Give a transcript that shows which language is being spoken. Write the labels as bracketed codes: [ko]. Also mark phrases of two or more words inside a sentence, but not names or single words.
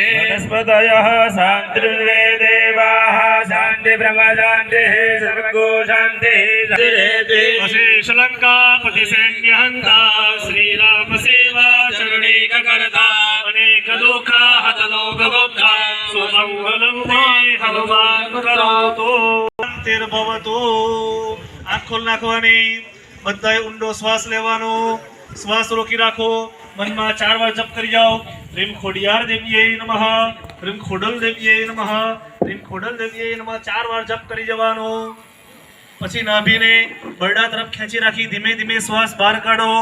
[sa] वनस्पतयः शान्तिर्वेदेवाः शान्तिब्रह्मशान्तिः सर्गो शान्तिः अशेषलङ्कापति सैन्यहन्ता श्रीराम सेवा चरणैक करता अनेक दुःख हतलोकगोप्ता सुमङ्गलं ते हनुमान् करोतु शान्तिर्भवतु. [gu] આંખ ખોલ નાખવાની, બધાએ ઊંડો શ્વાસ લેવાનો, શ્વાસ રોકી રાખો. મનમાં 4 વાર જપ કરી જાઓ. રીમ ખોડિયાર દેવીએ નમઃ, રીમ ખોડલ દેવીએ નમઃ, રીમ ખોડલ દેવીએ નમઃ 4 વાર જપ કરી જવાનો. પછી નાભીને બરડા તરફ ખેંચી રાખી ધીમે ધીમે શ્વાસ બહાર કાઢો.